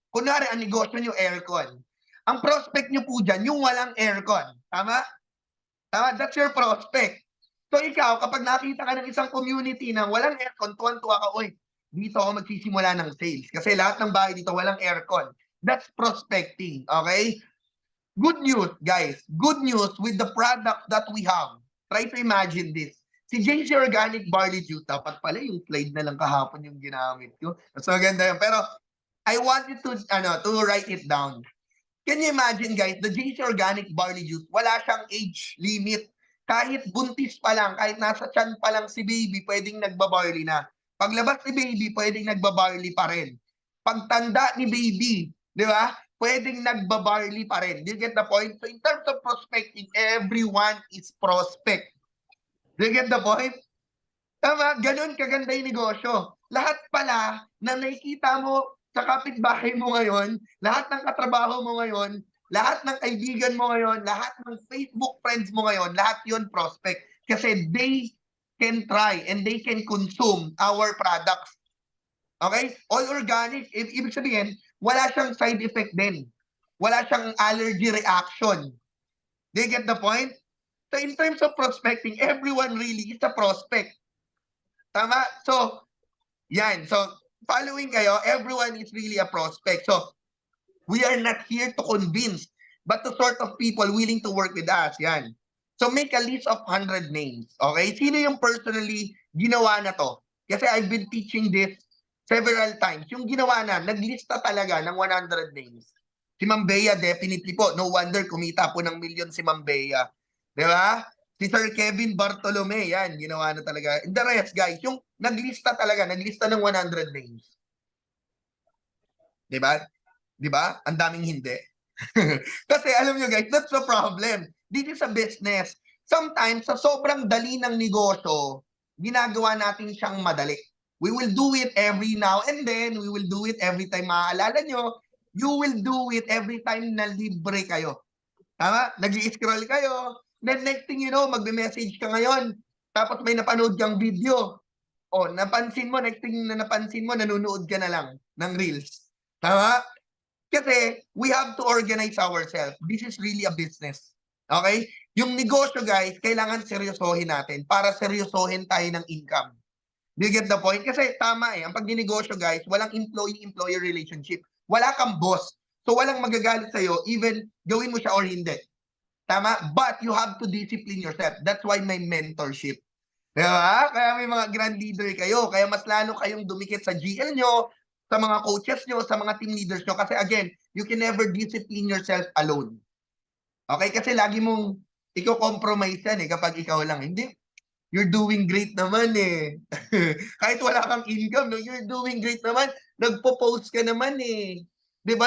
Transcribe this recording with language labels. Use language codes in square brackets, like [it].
[tl] Kunwari, ang negosyo nyo aircon. Ang prospect nyo po dyan, yung walang aircon. Tama? Tama? [en] That's your prospect. [tl] So ikaw, kapag nakita ka ng isang community na walang aircon, tuwan-tuwa ka, oy, dito ako magsisimula ng sales. Kasi lahat ng bahay dito walang aircon. [en] That's prospecting, okay? Good news, guys. Good news with the product that we have. Try to imagine this. [tl] Si JC Organic Barley Juice, dapat pala yung slide na lang kahapon yung ginamit ko. Mas maganda yun. [en] Pero I want you to write it down. Can you imagine, guys, the JC Organic Barley Juice, [tl] wala siyang age limit. Kahit buntis pa lang, kahit nasa tiyan pa lang si baby, pwedeng nagbabarley na. Paglabas ni baby, pwedeng nagbabarley pa rin. Pagtanda ni baby, di ba? Pwedeng nagbabarley pa rin. [en] Do you get the point? So in terms of prospecting, everyone is prospect. Do you get the point? [tl] Tama, ganun kaganda yung negosyo. Lahat pala na nakikita mo sa kapitbahay mo ngayon, lahat ng katrabaho mo ngayon, lahat ng kaibigan mo ngayon, lahat ng Facebook friends mo ngayon, lahat yun prospect. [en] Kasi they can try and they can consume our products. [tl] Okay? [en] All organic. [tl] Ibig sabihin, wala siyang side effect din. Wala siyang allergy reaction. [en] Do you get the point? So in terms of prospecting, everyone really is a prospect. Tama? So, yan. So, following kayo, everyone is really a prospect. So, we are not here to convince, but to sort of people willing to work with us. Yan. So, make a list of 100 names. Okay? [tl] Sino yung personally ginawa na to? [en] Kasi I've been teaching this several times. [tl] Yung ginawa na, naglista talaga ng 100 names. Si Ma'am Bea, definitely po. No wonder kumita po ng million si Ma'am Bea. Di ba? Si Sir Kevin Bartolome, yan, ginawa na talaga. And the rest, guys, yung naglista talaga, naglista ng 100 names. Di ba? Di ba? Ang daming hindi. [en] Kasi [tl] alam nyo [en] guys, that's the problem. This is a business. [tl] Sometimes, sa sobrang dali ng negosyo, ginagawa natin siyang madali. [en] We will do it every now and then. We will do it every time [tl] maaalala nyo. [en] You will do it every time [tl] na libre kayo. [en] Tama? [tl] Nag-i-scroll kayo. Then next thing you know, magbe-message ka ngayon. Tapos may napanood kang video. O, napansin mo, next thing na napansin mo, nanonood ka na lang ng Reels. Tama? [en] Kasi we have to organize ourselves. This is really a business. [tl] Okay? Yung negosyo, guys, kailangan seryosohin natin para seryosohin tayo ng income. [en] Do you get the point? [tl] Kasi tama ang pag-negosyo, guys, walang employee-employer relationship. Wala kang boss. So walang magagalit sa'yo, even gawin mo siya or hindi. Tama? [en] But you have to discipline yourself. That's why may mentorship. [tl] Diba? Kaya may mga grand leader kayo. Kaya mas lalo kayong dumikit sa GL nyo, sa mga coaches nyo, sa mga team leaders nyo. [en] Kasi again, you can never discipline yourself alone. Okay? [tl] Kasi lagi mong i-compromise yan kapag ikaw lang. Hindi. [en] You're doing great naman [tl] Kahit wala kang income, no? [en] You're doing great naman. [tl] Nagpo-post ka naman 'Di ba?